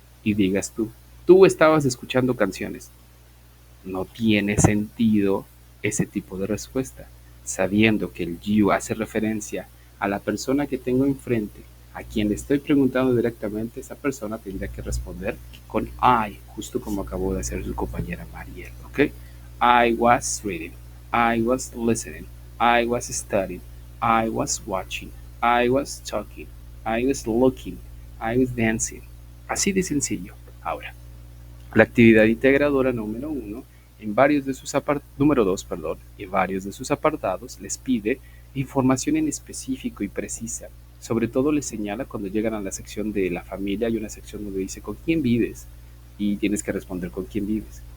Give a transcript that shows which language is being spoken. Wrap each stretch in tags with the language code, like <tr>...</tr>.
<es>Y digas tú estabas escuchando canciones. No tiene sentido ese tipo de respuesta, sabiendo que el you hace referencia a la persona que tengo enfrente, a quien le estoy preguntando directamente. Esa persona tendría que responder con I, justo como acabó de hacer su compañera Mariel, ¿ok?</es> <en>I was reading, I was listening, I was studying, I was watching, I was talking, I was looking, I was dancing.</en> <es>Así de sencillo. Ahora, la actividad integradora número 1, en varios de sus número 2, perdón, en varios de sus apartados les pide información en específico y precisa. Sobre todo les señala cuando llegan a la sección de la familia, hay una sección donde dice con quién vives y tienes que responder con quién vives.</es>